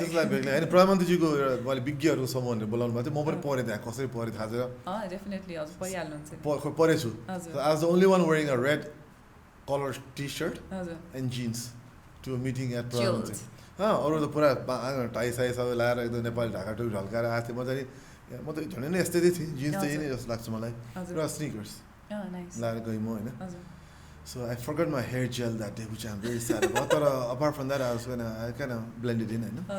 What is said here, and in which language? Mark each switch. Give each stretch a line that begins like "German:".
Nepali: त्यसलाई बेग्लै होइन प्रधानमन्त्रीज्यूको मैले विज्ञहरूको समूह भनेर बोलाउनु भएको थियो म पनि पढेँ त्यहाँ कसरी पढेँ थाहा छैन डेफिनेटली हजुर परिहाल्नुहुन्छ पढेछु
English: I was the only one wearing a red collar t-shirt
Nepali: हजुर
English: and jeans to a meeting at
Nepali: प्रधानमन्त्री अरू त पुरा टाई साई सबै लगाएर एकदम नेपाली ढाका टोपी ढल्काएर आएको थिएँ म त झन् नै यस्तै थिएँ जिन्स चाहिँ नै जस्तो लाग्छ मलाई र स्निकर्स लगाएर गएँ म होइन
English: so I forgot my hair gel that day which am very sad
Nepali: भयो तर
English: apart from that I can blended in
Nepali: होइन